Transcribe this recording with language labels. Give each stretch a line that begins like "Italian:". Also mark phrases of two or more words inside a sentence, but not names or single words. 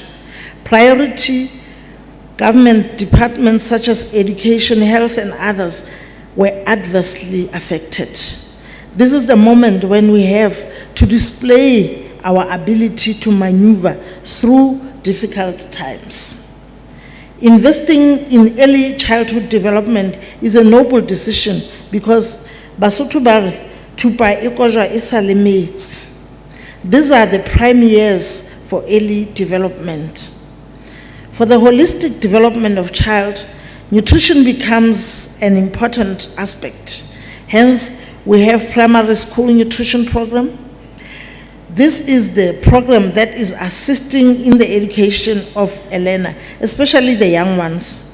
English: Priority government departments such as education, health, and others were adversely affected. This is the moment when we have to display our ability to maneuver through difficult times. Investing in early childhood development is a noble decision because
Southern Sotho: Basotho ba re, thupa e kojwa e sa le metsi.
English: These are the prime years for early development. For the holistic development of child, nutrition becomes an important aspect. Hence, we have primary school nutrition program. This is the program that is assisting in the education of a learner, especially the young ones.